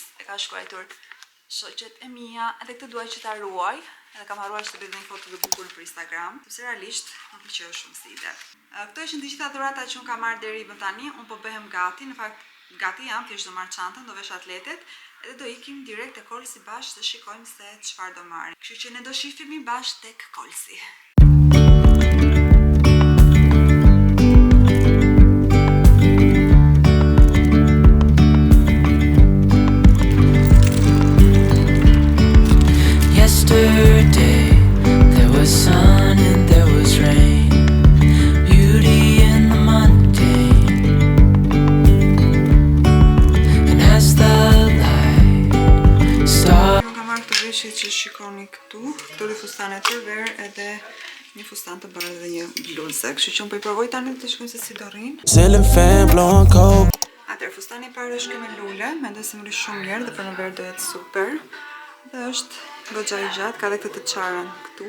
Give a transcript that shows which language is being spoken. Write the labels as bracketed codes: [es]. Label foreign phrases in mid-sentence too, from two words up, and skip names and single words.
[sq] E ka shkruar shoqet e mia, edhe këtë duaj që ta ruaj, edhe kam harruar që të bëj një foto të bukur për Instagram, sepse realisht më pëlqeu shumë si ide. Këto ishin të gjitha dhuratat që un kam marrë deri më tani, un po bëhem gati, në fakt gati jam, thjesht do marr çantën, do vesh atletet, edhe do ikim direkt te Kolsi bashkë të shikojmë se çfarë do marrim. Kështu që ne do shihemi bashkë tek Kolsi. [en] Yesterday there was sun and there was rain, beauty in the mundane, and as the light started. [sq] Nuk kam marrë këtë veshjet që shikoni këtu dhe fustane të ver edhe një fustan të bardhë dhe një bluzë. Kështu që unë po i provoj tani të shikojmë se si do rrin. Atëherë fustani i parë është ky me lule, mendoj se më ri shumë mirë dhe për në ver do jetë super. Dhe është goxha i gjatë, ka dhe këtë të çarën këtu.